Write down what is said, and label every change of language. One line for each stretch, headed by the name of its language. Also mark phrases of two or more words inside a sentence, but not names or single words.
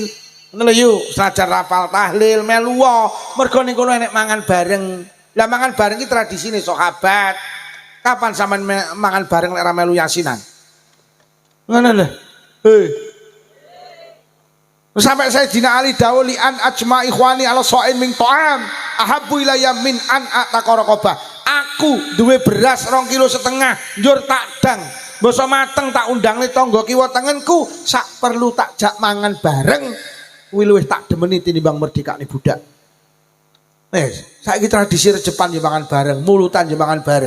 Javanese: Ngono lho yuk, senajan rapal tahlil melu wae. Mergo ning kono enek mangan bareng. Lah mangan bareng iki tradisine sahabat. Kapan sampean mangan bareng lek ora melu yasinan? Ngono lho. Sampai saya Dina Ali dawuh
Arabic: لأن أجمع إخواني على صاع من طعام أحب إلي من أن أعتق رقبة.
Javanese: Aku duwe beras 2,5 kilo njur tak dang basa mateng tak undangne tangga kiwa tengenku sak perlu tak jak mangan bareng kuwi luwih tak demeni tinimbang merdekane budak. Saiki tradisi rejepan yo mangan bareng, mulutan yo mangan bareng.